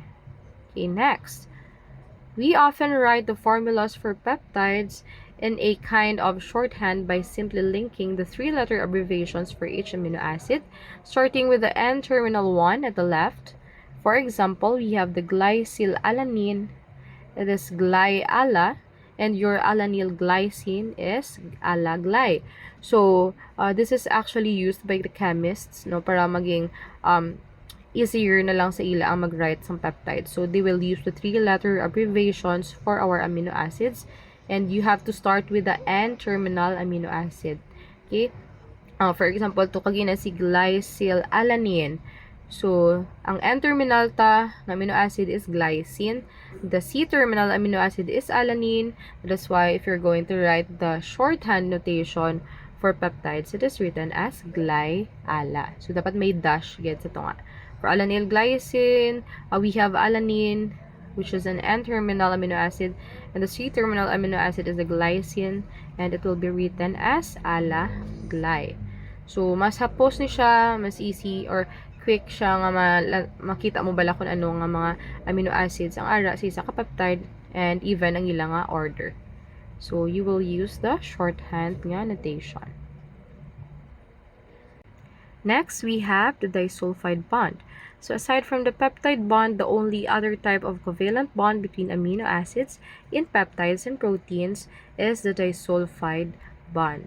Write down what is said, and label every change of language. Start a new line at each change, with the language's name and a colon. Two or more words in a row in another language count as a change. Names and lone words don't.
English: Okay, next, we often write the formulas for peptides in a kind of shorthand by simply linking the three-letter abbreviations for each amino acid, starting with the N-terminal one at the left. For example, we have the glycylalanine, it is glyala, and your alanine glycine is alagly. So, this is actually used by the chemists,
Hiligaynon: no, para maging easier na lang sa ila ang mag-write ng peptide.
English: So, they will use the 3-letter abbreviations for our amino acids, and you have to start with the N-terminal amino acid. Okay? For example,
Hiligaynon: to kagina si
English: glycylalanine. So, ang N-terminal ta amino acid is glycine. The C-terminal amino acid is alanine. That's why if you're going to write the shorthand notation for peptides, it is written as gly-ala.
Hiligaynon: So, dapat may dash. Gets ito nga.
English: For alanine glycine, we have alanine, which is an N-terminal amino acid. And the C-terminal amino acid is the glycine. And it will be written as ala-gly.
Hiligaynon: So, mas hapos ni siya, mas
English: easy, or quick
Hiligaynon: siya nga makita mo bala kung ano nga mga
English: amino acids
Hiligaynon: ang ara sa isa ka peptide and even ang ilang nga order.
English: So, you will use the shorthand nga notation. Next, we have the disulfide bond. So, aside from the peptide bond, the only other type of covalent bond between amino acids in peptides and proteins is the disulfide bond.